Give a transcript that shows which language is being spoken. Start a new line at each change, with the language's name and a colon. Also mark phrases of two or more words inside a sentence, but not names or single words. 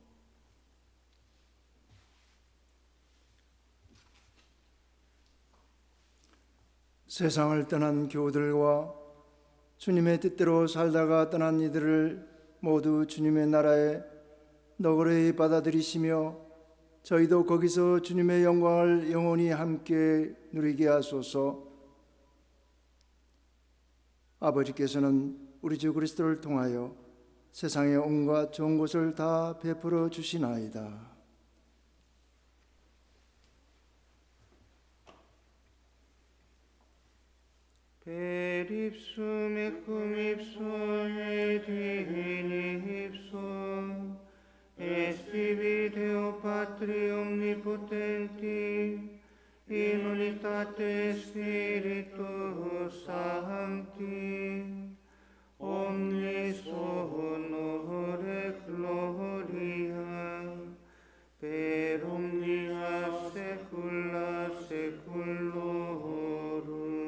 Korean: 세상을 떠난 교우들과 주님의 뜻대로 살다가 떠난 이들을 모두 주님의 나라에 너그러이 받아들이시며 저희도 거기서 주님의 영광을 영원히 함께 누리게 하소서. 아버지께서는 우리 주 그리스도를 통하여 세상의 온갖 좋은 것을 다 베풀어 주시나이다.
Latin: Per ipsum et cum ipsum et in ipsum est Deo Patri omnipotenti in unitate Spiritus Sancti omnis honor et gloria per omnia saecula saeculorum.